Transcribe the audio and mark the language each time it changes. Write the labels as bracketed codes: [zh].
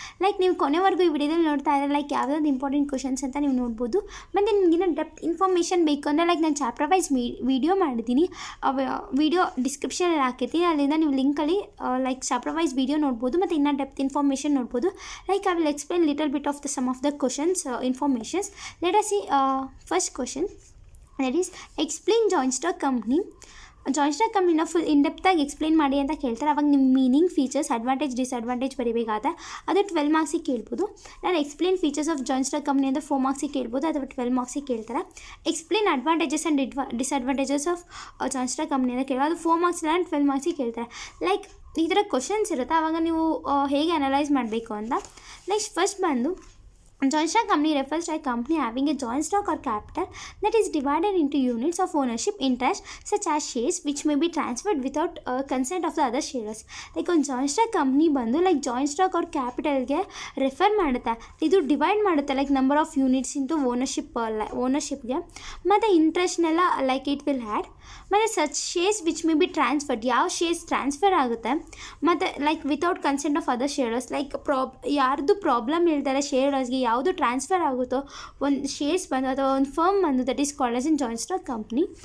[kn] Like ನೀವು ಕೊನೆವರೆಗೂ ಈ ವಿಡಿಯೋದಲ್ಲಿ ನೋಡ್ತಾ ಇದ್ದಾರೆ ಲೈಕ್ ಯಾವ್ದಾದ್ರು ಇಂಪಾರ್ಟೆಂಟ್ ಕ್ವಶನ್ಸ್ ಅಂತ ನೀವು ನೋಡ್ಬೋದು. ಮತ್ತು ನಿಮಗಿನ್ನ ಡೆಪ್ತ್ ಇನ್ಫಾರ್ಮೇಷನ್ ಬೇಕು ಅಂದರೆ ಲೈಕ್ ನಾನು ಚಾಪ್ಟರ್ ವೈಸ್ ವಿಡಿಯೋ ಮಾಡಿದ್ದೀನಿ, ವಿಡಿಯೋ ಡಿಸ್ಕ್ರಿಪ್ಷನಲ್ಲಿ ಹಾಕಿರ್ತೀನಿ, ಅಲ್ಲಿಂದ ನೀವು ಲಿಂಕಲ್ಲಿ ಲೈಕ್ ಚಾಪ್ಟರ್ ವೈಸ್ ವಿಡಿಯೋ ನೋಡ್ಬೋದು ಮತ್ತು ಇನ್ನೂ ಡೆಪ್ತ್ ಇನ್ಫಾರ್ಮೇಷನ್ ನೋಡ್ಬೋದು. [en] Like I will explain little bit of some of the questions informations. Let us see first question, that is explain joint stock company. [kn] Joint stock ಕಂಪ್ನಿನ full in ಡೆಪ್ತಾಗಿ explain ಮಾಡಿ ಅಂತ ಕೇಳ್ತಾರೆ. ಅವಾಗ ನಿಮ್ಮ meaning, features, advantage, disadvantage ಬರೀಬೇಕಾಗುತ್ತೆ. ಅದು 12 ಮಾರ್ಕ್ಸಿಗೆ ಕೇಳ್ಬೋದು. ನಾನು [en] explain features of joint stock company [kn] ಅಂತ 4 ಮಾರ್ಕ್ಸಿಗೆ ಕೇಳ್ಬೋದು, ಅಥವಾ 12 ಮಾರ್ಕ್ಸಿಗೆ ಕೇಳ್ತಾರೆ. [en] explain advantages and disadvantages of joint stock company [kn] ಅಂತ ಕೇಳೋದು. ಅದು 4 ಮಾರ್ಕ್ಸ್ ಇಲ್ಲ 12 ಮಾರ್ಕ್ಸಿಗೆ ಕೇಳ್ತಾರೆ. ಲೈಕ್ ಈ ಥರ ಕ್ವಶನ್ಸ್ ಇರುತ್ತೆ, ಆವಾಗ ನೀವು ಹೇಗೆ ಅನಲೈಸ್ ಮಾಡಬೇಕು ಅಂತ. ನೆಕ್ಸ್ಟ್ ಫಸ್ಟ್ ಬಂದು [en] joint stock company refers to a company having a joint stock or capital that is divided into units of ownership interest such as shares which may be transferred without consent of the other shares. [kn] Like ಒಂದು joint stock company ಬಂದು like joint stock ಅವ್ರ ಕ್ಯಾಪಿಟಲ್ಗೆ refer ಮಾಡುತ್ತೆ, ಇದು divide ಮಾಡುತ್ತೆ like number of units into ಓನರ್ಶಿಪ್ಗೆ, ಮತ್ತು ಇಂಟ್ರೆಸ್ಟ್ನೆಲ್ಲ [en] like it will had, [kn] ಮತ್ತು [en] such shares which may be transferred, [kn] ಯಾವ shares transfer ಆಗುತ್ತೆ, ಮತ್ತು like [en] without consent of other shares, [kn] like ಯಾರ್ದು ಪ್ರಾಬ್ಲಮ್ ಇಲ್ದಾರೆ ಶೇರ್ಸ್ಗೆ ಯಾವುದು ಟ್ರಾನ್ಸ್ಫರ್ ಆಗುತ್ತೋ ಒಂದು ಶೇರ್ಸ್ ಬಂದು ಅಥವಾ ಒಂದು ಫರ್ಮ್ ಬಂದು, [en] That is called as in joint stock company.